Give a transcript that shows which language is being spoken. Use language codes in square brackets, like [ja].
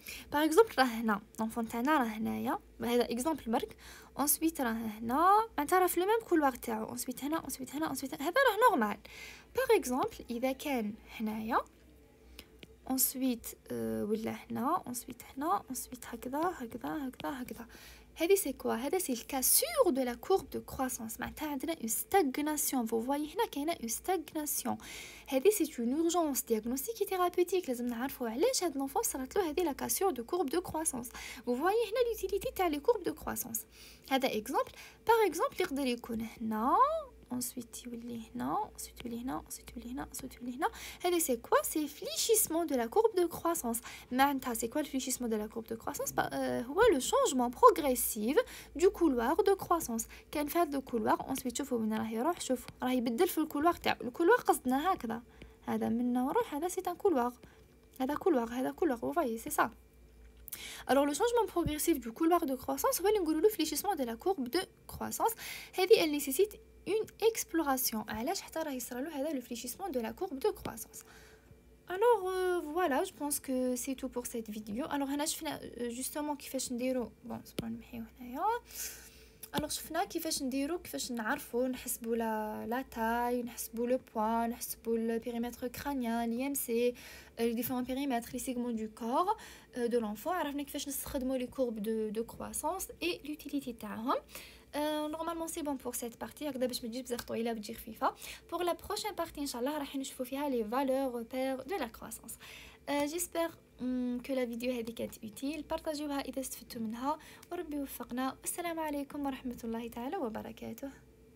[fr] Par exemple [ar] راه هنا l'enfant تاعنا راه هنايا هذا exemple برك. [fr] ensuite [ar] راه هنا معناتها راه في لو ميم كولوار تاعو. ensuite هنا ensuite هنا ensuite هذا راه نورمال. [fr] par exemple [ar] إذا كان هنايا ensuite ولا هنا ensuite هنا ensuite هكذا هكذا هكذا هكذا. [fr] هذه c'est quoi؟ هذا c'est le cas sûr de la courbe de croissance. [ar] معناتها عندنا [fr] une stagnation. vous voyez [ar] هنا كاينه [fr] une stagnation. هذه c'est une urgence diagnostique et thérapeutique. [ar] لازم نعرفوا علاش هاد [fr] l'enfant [ar] صارت له هذه [fr] la cassure de courbe de croissance. vous voyez هنا l'utilité تاع les courbes de croissance. هذا exemple. par exemple [ar] يقدر يكون هنا ensuite يولي هنا ensuite يولي هنا ensuite يولي هنا ensuite يولي هنا. [fr] هذا c'est quoi؟ c'est fléchissement de la courbe de croissance. [ar] معناتها [fr] c'est quoi le fléchissement de la courbe de croissance؟ هو le changement progressif du couloir de croissance. [ar] كان في هذا الكولوار ensuite شوفوا وين راه يروح. شوفوا راه يبدل في الكولوار تاعو. الكولوار قصدنا هكذا. هذا منا وروح هذا [fr] c'est un couloir. هذا couloir هذا couloir. vous voyez c'est ça. Alors le changement progressif du couloir de croissance [ar] هو اللي نقولوا له [fr] fléchissement de la courbe de croissance. هذه elle nécessite une exploration. [ar] علاش حتى راه يصرى له هذا [fr] le fléchissement de la courbe de croissance. Alors voilà, je pense que c'est tout pour cette vidéo. [ar] Alors هنا شفنا [fr] justement [ar] كيفاش نديرو bon صبروا نمحيو هنايا. [fr] alors [ar] شفنا كيفاش نعرفوا نحسبوا [fr] la taille, نحسبوا le poids, نحسبوا le périmètre crânien, l'IMC, les différents périmètres, les segments du corps de l'enfant. [ar] عرفنا كيفاش نستخدموا [fr] les courbes de croissance et l'utilité [ar] تاعهم. [fr] Normalement c'est bon pour cette partie. [ar] هكذا باش ما تجيش بزاف طويله وتجي خفيفه. [fr] Pour la prochaine partie [ar] ان شاء الله راح نشوفوا فيها [fr] les valeurs repères de la croissance. J'espère que la vidéo [ar] هذه كانت [fr] utile. [ar] بارطاجيوها اذا استفدتوا منها وربي يوفقنا. والسلام عليكم ورحمه الله تعالى وبركاته.